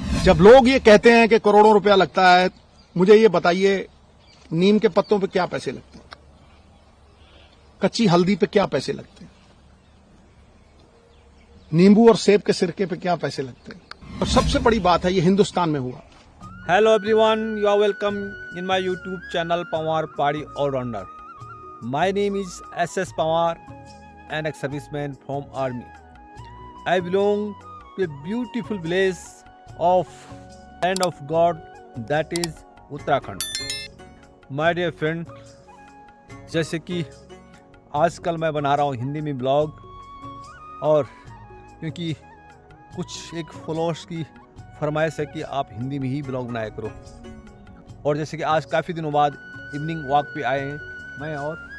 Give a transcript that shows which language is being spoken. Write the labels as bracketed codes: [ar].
[hi] जब लोग ये कहते हैं कि करोड़ों रुपया लगता है, मुझे ये बताइए नीम के पत्तों पे क्या पैसे लगते हैं, कच्ची हल्दी पे क्या पैसे लगते हैं, नींबू और सेब के सिरके पे क्या पैसे लगते हैं। और सबसे बड़ी बात है, ये हिंदुस्तान में हुआ। [en] Hello everyone, you are welcome in my YouTube channel Pawar Padi All-Rounder. My name is SS Pawar and a serviceman from Army. I belong to a beautiful village of land of God, that is Uttarakhand. My dear friend, [hi] जैसे कि आजकल मैं बना रहा हूँ हिंदी में blog, और क्योंकि कुछ एक फॉलोअर्स की फरमाइश है कि आप हिंदी में ही ब्लॉग बनाया करो, और जैसे कि आज काफ़ी दिनों बाद इवनिंग वॉक पे आए हैं मैं और